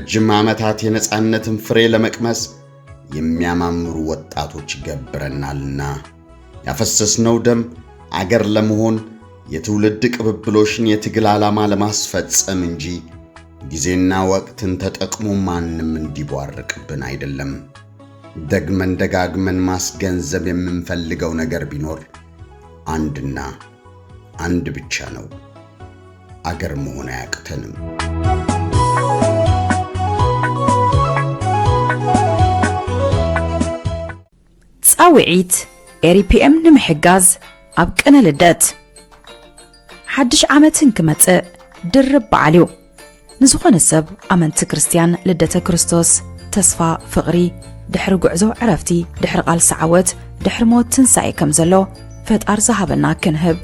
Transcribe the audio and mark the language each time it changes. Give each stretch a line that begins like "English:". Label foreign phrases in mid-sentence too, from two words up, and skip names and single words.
Amharic: ዓመታት የነጻነትን ፍሬ ለመቅመስ የሚያማምሩ ወጣቶች ገብረናልና ያፈሰስነው ደም አገር ለመሆን የትውልድ ቅብብሎሽን የትግል ዓላማ ለማስፈጸም እንጂ ጊዜና ወቅትን ተጠቅሞ ማንም እንዲቧርቅብን አይደለም። ደግመን ደጋግመን ማስገንዘብ የምንፈልገው ነገር ቢኖር አንድና አንድ ብቻ ነው። አገር መሆን አያቅተንም።
Tigrinya: ጻውዒት ኤሪፒኤም ንምሕጋዝ ኣብ ቅነ ልደት ሓድሽ ዓመትን ክመጽእ ድርብ በዓልዩ ንዝኾነ ሰብ ኣመንቲ ክርስቲያን ልደተ ክርስቶስ ተስፋ ፍቕሪ ድሕሪ ጉዕዞ ዕረፍቲ ድሕሪ ቃልሲ ዓወት ድሕሪ ሞት ትንሣኤ ከም ዘሎ ፈጣር ዝሃበና ክንህብ